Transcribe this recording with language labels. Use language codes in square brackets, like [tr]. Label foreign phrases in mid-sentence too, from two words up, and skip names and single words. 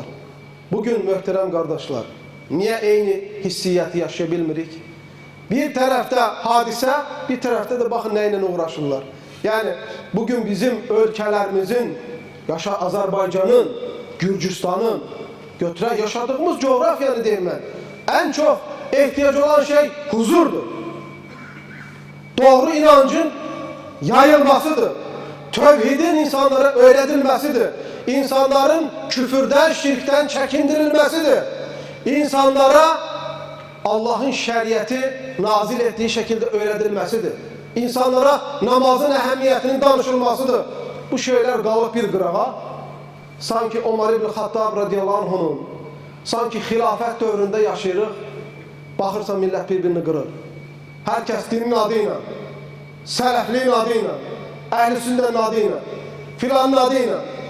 [az] Bugün möhtərəm qardaşlar, niye eyni hissiyyəti yaşaya bilmirik? Bir tərəfdə hadisə, bir tərəfdə də baxın nə ilə uğraşırlar. Yani bugün bizim ölkələrimizin, Azərbaycanın, Gürcüstanın, götürək yaşadığımız coğrafyanı deyim mən, [tr] en çok ehtiyac olan şey huzurdur. Doğru inancın yayılmasıdır. Tövhidin insanlara öğretilmesidir. İnsanların küfürden, şirkten çekindirilmesidir. İnsanlara Allah'ın şəriəti nazil ettiği şekilde öğretilmesidir. [az] İnsanlara namazın əhəmiyyətinin danışılmasıdır. Bu şeyler qalıb bir qırağa. Sanki Ömer ibn Xattab radiyallahu anh'unun, sanki xilafət dövründə yaşayırıq. Baxırsan millət bir-birini qırır. Herkes dinin adıyla, sələfliğin adıyla, əhl-i sünnənin adıyla, filanın adıyla.